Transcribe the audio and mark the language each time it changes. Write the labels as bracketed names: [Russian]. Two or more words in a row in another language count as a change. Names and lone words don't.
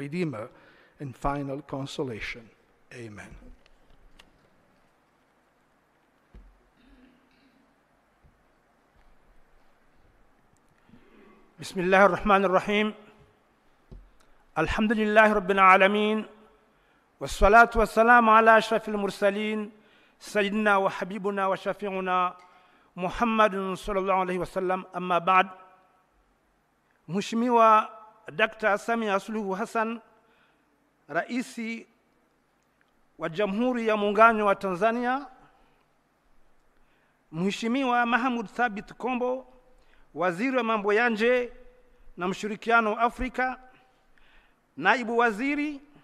[English] Redeemer and final consolation. Amen. [Arabic] بسم الله الرحمن الرحيم الحمد لله رب العالمين والصلاة والسلام على أشرف المرسلين سيدنا وحبيبنا وشفيعنا محمد صلى الله عليه وسلم أما بعد. [Swahili] Mheshimiwa Dkt.Samia Suluhu Hassan, Rais wa Jamhuri ya Muungano wa Tanzania, Mheshimiwa Mahmud Thabit Kombo, Waziri wa Mambo ya Nje na Mshirikiano wa Afrika, Naibu Waziri,